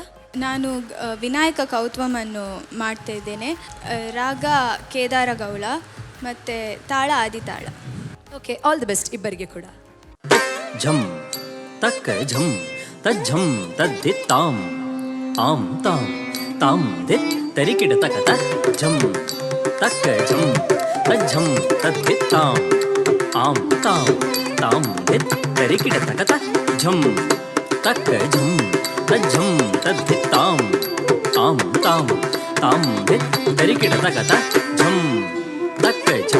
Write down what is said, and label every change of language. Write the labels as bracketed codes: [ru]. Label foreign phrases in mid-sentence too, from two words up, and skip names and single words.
[kn] ನಾನು ವಿನಾಯಕ ಕೌತ್ವಮನ್ನು ಮಾಡ್ತಾ ಇದ್ದೇನೆ. ರಾಗ ಕೇದಾರ ಗೌಳ ಮತ್ತು ತಾಳ ಆದಿತಾಳ. [en] okay, all the best [kn] ಇಬ್ಬರಿಗೆ ಕೂಡ. ಝಂ ತಕ್ಕ ಝಂ ತಜ್ಜಂ ತದ್ದಿತ್ತಾಂ ಆಂ ತಾಂ ತಾಂ ದಿತ್ ತರಿಕಿಡ ತಕತ ಝಂ ತಕ್ಕ ಝಂ ತಜ್ಜಂ ತದ್ದಿತ್ತಾಂ ಆಂ ತಾಂ ತಾಂ ದಿತ್ ತರಿಕಿಡ ತಕತ ಝಂ ತಕ್ಕ ಝಂ ತಜ್ಜಂ ತದ್ದಿತ್ತಾಂ ಆಂ ತಾಂ ತಾಂ ದಿತ್ ತರಿಕಿಡ ತಕತ ಝಂ ತಕ್ಕ ಝಂ